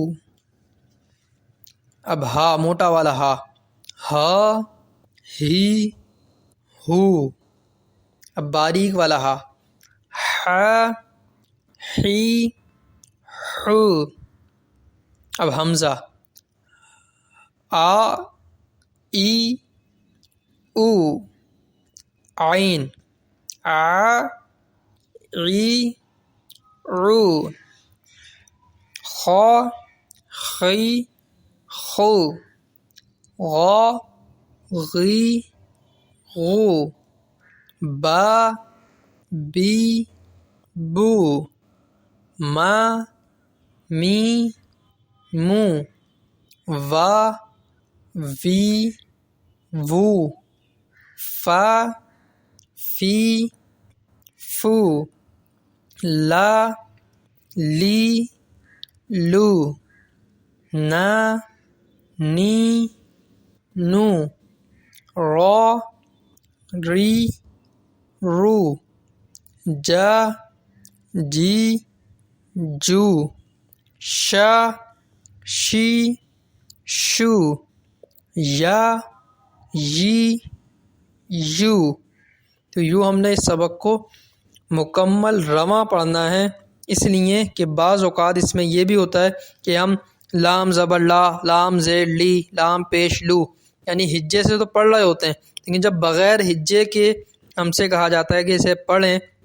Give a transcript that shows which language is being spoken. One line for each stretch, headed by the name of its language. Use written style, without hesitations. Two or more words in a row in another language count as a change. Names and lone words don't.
Arabic: اب ہا،
Urdu: موٹا والا
Arabic: ہا، ہا ہی ہو. اب
Urdu: باریک والا
Arabic: ہا، ہا ہی ہو. اب حمزہ، آ ای او. عین، آ ای او. خا خی خو، غا غی غو. با بی بو، ما می مو. وا وی وو، فا فی فو. لا لی لو، نا نی نو. را ری رو، جا جی جو. شا شی شو، یا یی یو.
Urdu: تو یوں ہم نے اس سبق کو مکمل رواں پڑھنا ہے، اس لیے کہ بعض اوقات اس میں یہ بھی ہوتا ہے کہ ہم لام زبر لا، لام زیر لی، لام پیش لو، یعنی ہجے سے تو پڑھ رہے ہوتے ہیں، لیکن جب بغیر ہجے کے ہم سے کہا جاتا ہے کہ اسے پڑھیں،